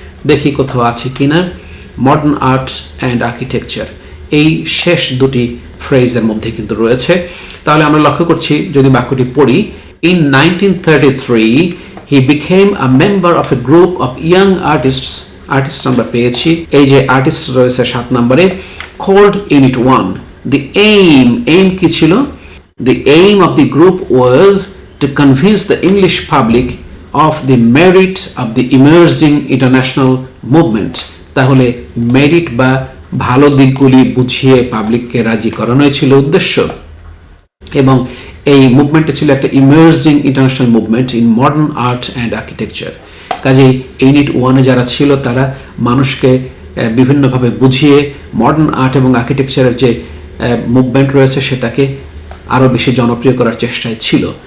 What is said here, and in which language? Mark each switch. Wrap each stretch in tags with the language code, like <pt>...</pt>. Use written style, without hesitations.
<bn>দেখি কোথাও আছে কিনা মডার্ন আর্টস অ্যান্ড আর্কিটেকচার, এই শেষ দুটি ফ্রেজের মধ্যে কিন্তু রয়েছে। তাহলে আমরা লক্ষ্য করছি, যদি বাক্যটি পড়ি,</bn> <en>In 1933 he became a member of a group of young artists.</en> <bn>Artist আমরা পেয়েছি, এই যে আর্টিস্ট রয়েছে 7 নম্বরে,</bn> <en>called unit 1 the aim</en> <bn>কি ছিল,</bn> <en>the aim of the group was to convince the English public of the merit of the emerging international movement।</en> <bn>তাহলে merit বা ভালো দিকগুলি বুঝিয়ে পাবলিককে রাজি করানোই ছিল উদ্দেশ্য, এবং এই মুভমেন্টটা ছিল একটা emerging international movement</bn> <en>In modern art and architecture.</en> <bn>কাজেই ইউনিট 1-এ যারা ছিল তারা মানুষকে বিভিন্নভাবে বুঝিয়ে মডার্ন আর্ট এবং আর্কিটেকচারের যে মুভমেন্ট রয়েছে সেটাকে আরও বেশি জনপ্রিয় করার চেষ্টায় ছিল।</bn>